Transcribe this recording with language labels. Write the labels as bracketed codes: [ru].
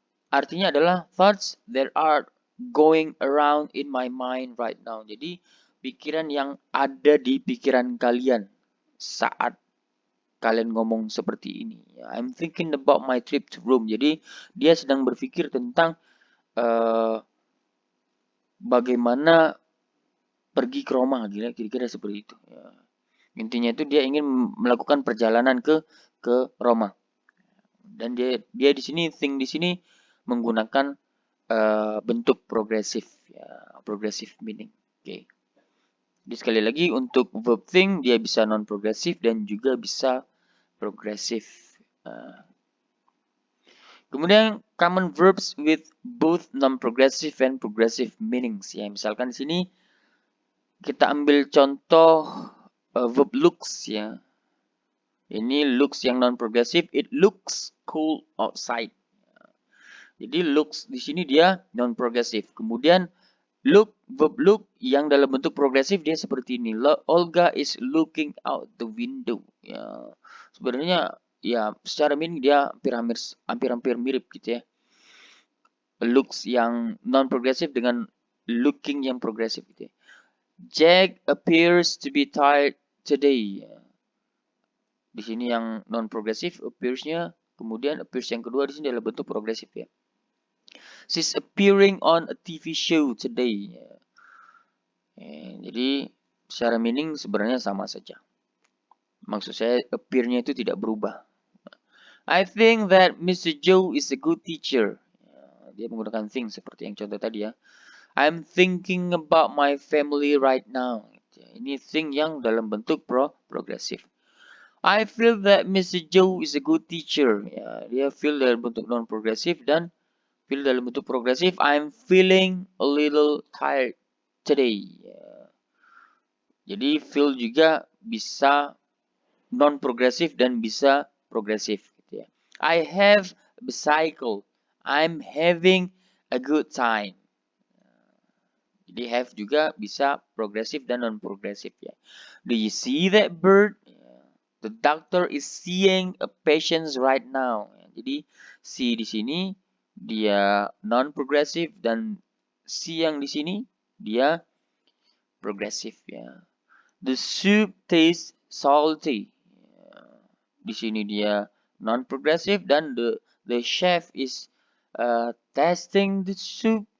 [id] artinya adalah [en] thoughts that are going around in my mind right now. [id] Jadi pikiran yang ada di pikiran kalian saat kalian ngomong seperti ini. [en] I'm thinking about my trip to Rome. [id] Jadi dia sedang berpikir tentang bagaimana pergi ke Roma, kira-kira seperti itu. Ya. Intinya itu dia ingin melakukan perjalanan ke Roma. Dan dia di sini think di sini menggunakan bentuk progresif, ya, progressive meaning. Oke. Jadi sekali lagi untuk verb think dia bisa non progresif dan juga bisa progresif. Kemudian [en] common verbs with both non-progressive and progressive meanings. [id] Ya, misalkan di sini kita ambil contoh verb looks ya. Ini looks yang non-progressive. [en] It looks cool outside. [id] Jadi looks di sini dia non-progressive. Kemudian look, verb look yang dalam bentuk progresif dia seperti ini. [en] Olga is looking out the window. [id] Ya, sebenarnya ya secara meaning dia hampir-hampir mirip gitu ya. Looks yang non-progressive dengan looking yang progresif gitu ya. [en] Jack appears to be tired today. [id] Di sini yang non-progressive appears-nya, kemudian appears yang kedua di sini adalah bentuk progresif ya. [en] She's appearing on a TV show today. [id] Jadi secara meaning sebenarnya sama saja. Maksud saya appear-nya itu tidak berubah. [en] I think that Mr. Joe is a good teacher. [id] Dia menggunakan think seperti yang contoh tadi ya. [en] I'm thinking about my family right now. [id] Ini think yang dalam bentuk progresif. [en] I feel that Mr. Joe is a good teacher. [id] Ya, dia feel dalam bentuk non-progresif dan feel dalam bentuk progresif. [en] I'm feeling a little tired today. Ya. [id] Jadi feel juga bisa non-progresif dan bisa progresif. Gitu ya. [en] I have a bicycle. I'm having a good time. [id] Jadi have juga bisa progresif dan non-progresif ya. [en] Do you see that bird? The doctor is seeing a patient right now. [id] Jadi see di sini dia non-progresif dan see yang di sini dia progresif ya. [en] The soup tastes salty. [id] Di sini dia non-progresif dan [en] the chef is tasting the soup.